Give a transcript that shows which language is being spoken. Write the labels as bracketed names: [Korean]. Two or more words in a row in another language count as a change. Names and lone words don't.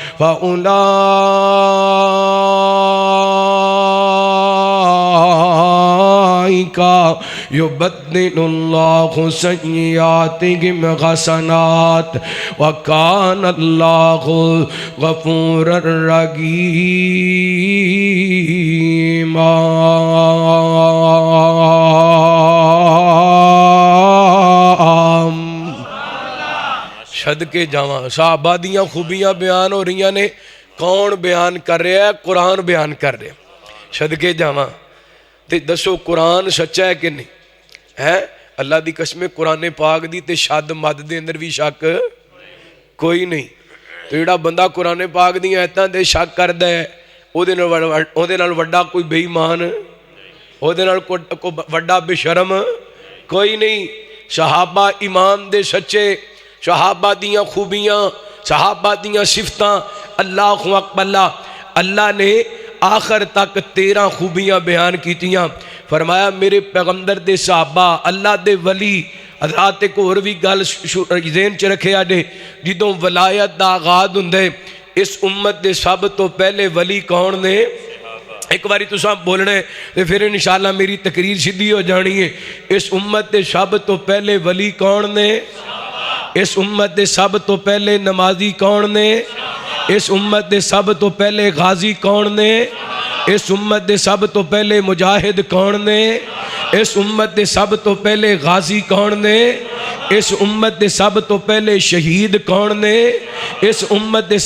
[Arabic] فأولئك يبدل الله سيئاتهم حسنات وكان الله غفورا رحيما [Punjabi] صدقے جاواں صحابہ دیاں خوبیاں بیان ہو رہی نے کون بیان کر رہا ہے قرآن بیان کر رہے صدقے جاواں تے دسو قرآن سچا ہے کہ نہیں ہے اللہ دی قسم قرآن پاک دی تے شاد مد دے اندر بھی شک کوئی نہیں تو جڑا بندہ قرآن پاک دی ایتاں دے شک کردا ہے او دے نال وڈا کوئی بے ایمان او دے نال کوئی وڈا بے شرم کوئی نہیں صحابہ ایمان دے سچے صحابہ دیاں خوبیاں صحابہ دیاں صفتاں اللہ اکبر اللہ نے آخر تک 13 خوبیاں بیان کیتیاں فرمایا میرے پیغمبر دے صحابہ اللہ دے ولی حضرات کو اور بھی گل ذہن چ رکھے آجے جدوں ولایت دا آغاز ہوندے اس امت دے سب تو پہلے ولی کون نے ایک باری تو سب بولنے پھر انشاءاللہ میری تقریر سیدھی ہو جانی ہے اس امت دے سب تو پہلے ولی کون نے اس امت دے سب تو پہلے نمازی کون نے اس امت دے سب تو پہلے غازی کون نے اس امت دے سب تو پہلے مجاہد کون نے اس امت دے سب تو پہلے غازی کون نے اس امت دے سب تو پہلے شہید کون نے اس امت دے